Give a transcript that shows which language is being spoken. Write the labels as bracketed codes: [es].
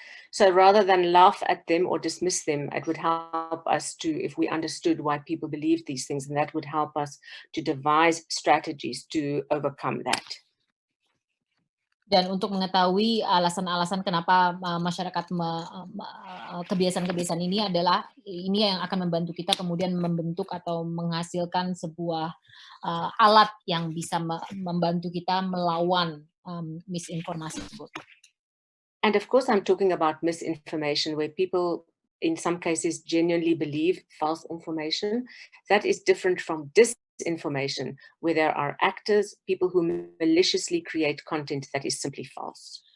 [en] So rather than laugh at them or dismiss them, it would help us to, if we understood why people believe these things, and that would help us to devise strategies to overcome that. [id] Dan untuk mengetahui alasan-alasan kenapa masyarakat kebiasaan-kebiasaan ini adalah ini yang akan membantu kita kemudian membentuk atau menghasilkan sebuah alat yang bisa membantu kita melawan misinformasi tersebut. [en] And of course, I'm talking about misinformation where people in some cases genuinely believe false information. That is different from disinformation, where there are actors, people who maliciously create content that is simply false.